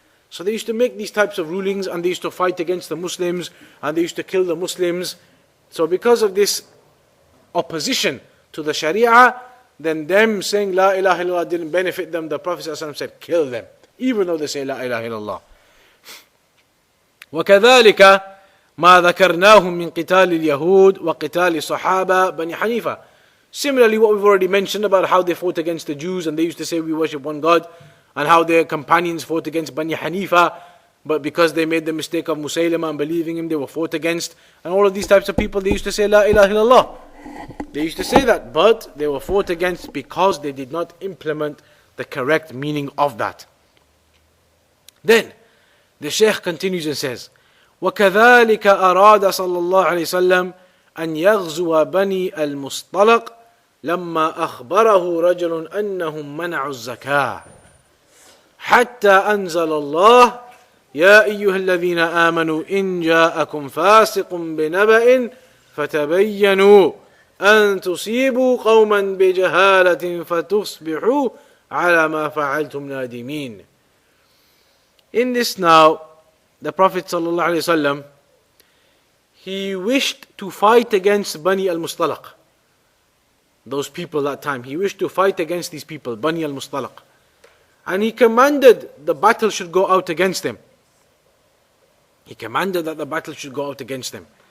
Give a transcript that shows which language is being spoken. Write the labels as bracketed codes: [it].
[en] So they used to make these types of rulings and they used to fight against the Muslims and they used to kill the Muslims. So because of this opposition to the Sharia, then them saying La ilaha illallah didn't benefit them. The Prophet ﷺ said, kill them, even though they say La ilaha illallah. [ar] وكذلك ما ذكرناه من قتال اليهود وقتال الصحابة بني حنيفة. [en] Similarly, what we've already mentioned about how they fought against the Jews and they used to say we worship one God, and how their companions fought against Bani Hanifa, but because they made the mistake of Musaylama and believing him, they were fought against. And all of these types of people, they used to say La ilaha illallah. They used to say that, but they were fought against because they did not implement the correct meaning of that. Then, the Shaykh continues and says, [ar] وَكَذَلِكَ أَرَادَ صَلَّى اللَّهُ عَلَيْهِ وسلم أن يغزو بني المصطلق لما أخبره رجل أنهم منعوا الزكاة حتى أنزل الله يا أيها الذين آمنوا إن جاءكم فاسق بنبأ فتبينوا أن تصيبوا قوما بجهالة فتصبحوا على ما فعلتم نادمين. [en] In this now, the Prophet ﷺ, he wished to fight against Bani al-Mustalaq. Those people that time, he wished to fight against these people, Bani al-Mustalaq. And he commanded the battle should go out against them. He commanded that the battle should go out against them.